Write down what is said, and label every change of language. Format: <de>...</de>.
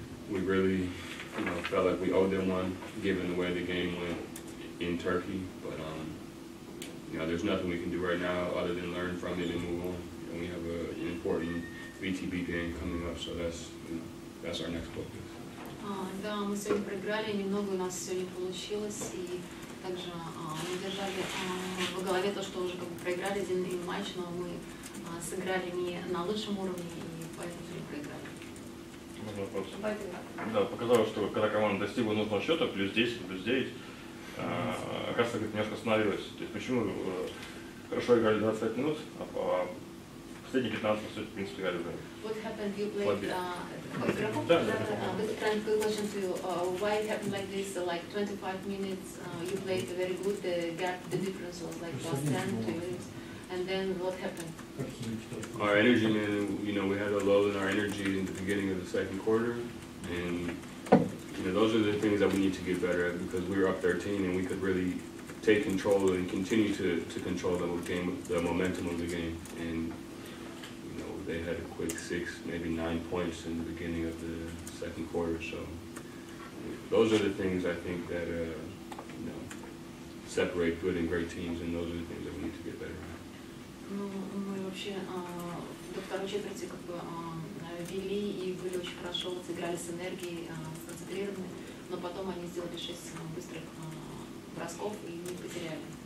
<en>We really, you know, felt like we owed them one, given the way the game went in Turkey. But you know, there's nothing we can do right now other than learn from it and move on. And we have an important VTB game coming up, so that's, you know, that's our next focus.</en> <ru>Да, мы сегодня проиграли, немного у нас сегодня получилось, и также мы держали в голове то, что уже как бы проиграли один матч, но мы сыграли не на лучшем уровне, и поэтому проиграли. Можно вопрос? Да, показалось, что когда команда достигла нужного счета, плюс 10, плюс 9, оказывается, немножко остановилась. То есть почему хорошо играли 25 минут, а последние 15, по сути, в принципе, играли уже.</ru> <en>What happened? You played. This kind of question to you. Why it happened like this? Like 25 minutes, you played very good. The gap, the difference was like plus 10 to minutes. And then what happened? Our energy, man. You know, we had a lull in our energy in the beginning of the second quarter, and you know, those are the things that we need to get better at, because we were up 13 and we could really take control and continue to control the game, the momentum of the game. And they had a quick 6, maybe 9 points in the beginning of the second quarter. So those are the things I think that you know, separate good and great teams, and those are the things that we need to get better at.</en> <ru>Ну, мы вообще до второй четверти как бы вели и были очень хорошо, сыграли с энергией, сконцентрированы, но потом они сделали 6 быстрых бросков и не потеряли.</ru>